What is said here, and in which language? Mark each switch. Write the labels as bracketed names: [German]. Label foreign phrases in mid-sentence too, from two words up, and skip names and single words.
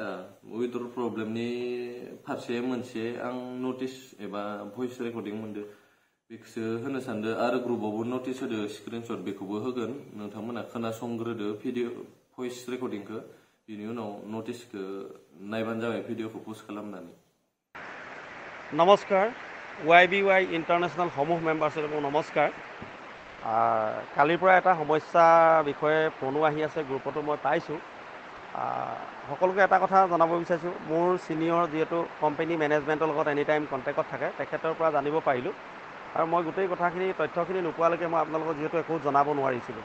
[English] withdrawal problem [Bodo] फारसे मोनसे आं नटिस एबा [English] voice recording [Bodo] मोनदो बेखौसो होनो सानदो आरो ग्रुपआवबो नटिस होदो स्क्रिनशट बेखौबो होगोन नोंथांमोना खोनासंग्रोदो [English] video voice recording [Bodo] बिनि उनाव नटिसखौ नायबानो जाबाय भिडिअखौ पस्ट खालामनानै। [Assamese] নমস্কাৰ YBY ইণ্টাৰনেশ্যনেল সমূহ মেম্বাৰশ্বিপক নমস্কাৰ। কালিৰ পৰা এটা সমস্যাৰ বিষয়ে ফোনো আহি আছে গ্ৰুপতো মই পাইছোঁ। সকলোকে এটা কথা জনাব বিচাৰিছোঁ, মোৰ ছিনিয়ৰ যিহেতু [English] company management [Assamese] লগত [English] any time contact [Assamese] থাকে তেখেতৰ পৰা জানিব পাৰিলোঁ আৰু মই গোটেই কথাখিনি তথ্যখিনি নোপোৱালৈকে মই আপোনালোকক যিহেতু একো জনাব নোৱাৰিছিলোঁ।